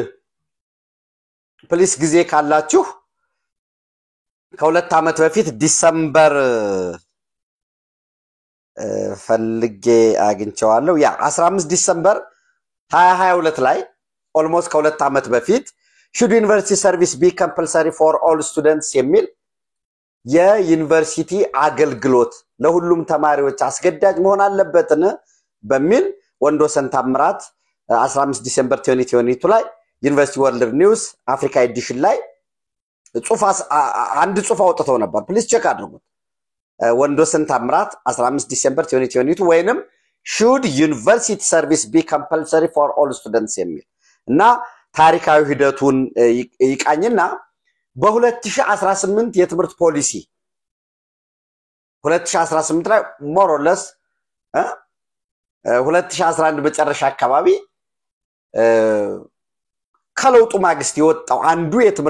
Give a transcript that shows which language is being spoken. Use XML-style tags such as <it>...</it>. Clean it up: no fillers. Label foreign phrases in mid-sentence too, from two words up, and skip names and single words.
<am>ፕሊስ ጊዜ ካላችሁ ከሁለት ዓመት በፊት ዲሰምበር ፈልጌ አግኝቼዋለሁ። ያ 15 ዲሰምበር 2022 ላይ ኦልሞስት ከሁለት ዓመት በፊት</am> <en>should university service be compulsory for all students</en> <am>የሚል የዩኒቨርሲቲ አገልግሎት ለሁሉም ተማሪዎች አስገዳጅ መሆን አለበትን በሚል ወንዶሰን ታምራት 15 ዲሰምበር 2022 ላይ ዩኒቨርሲቲ ወርልድ ኒውስ አፍሪካ ኤዲሽን ላይ አንድ ጽሑፍ አውጥተው ነበር።</am> <en>please check</en> <am>አድርጉት። ወንዶሰን ታምራት 15 ዲሰምበር 2022 ወይንም</am> <en>should university service be compulsory for all students</en> <am>የሚል እና ታሪካዊ ሂደቱን ይቃኝና በ2018 የትምህርት ፖሊሲ 2018 ላይ</am> <en>more or less</en> <am>2011 መጨረሻ አካባቢ ከለውጡ ማግስት የወጣው አንዱ የትምህርት</am>